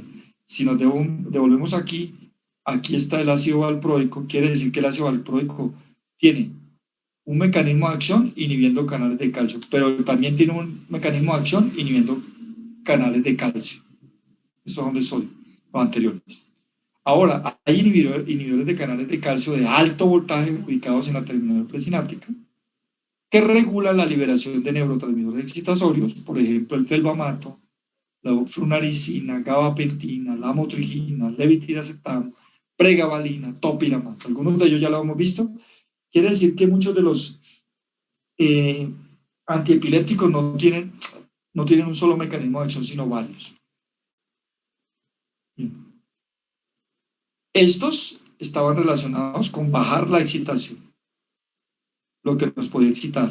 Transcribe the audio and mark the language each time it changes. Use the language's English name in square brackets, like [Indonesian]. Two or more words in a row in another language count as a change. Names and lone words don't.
[Spanish] Si nos devolvemos aquí, aquí está el ácido valproico, quiere decir que el ácido valproico tiene un mecanismo de acción inhibiendo canales de calcio, pero también tiene un mecanismo de acción inhibiendo canales de calcio. Estos son de sodio, los anteriores. Ahora, hay inhibidores de canales de calcio de alto voltaje ubicados en la terminal presináptica que regulan la liberación de neurotransmisores excitatorios, por ejemplo, el felbamato, la flunaricina, gabapentina, lamotrigina, levetiracetam, pregabalina, topiramato. Algunos de ellos ya lo hemos visto. Quiere decir que muchos de los antiepilépticos no tienen un solo mecanismo de acción, sino varios. Bien. Estos estaban relacionados con bajar la excitación, lo que nos podía excitar.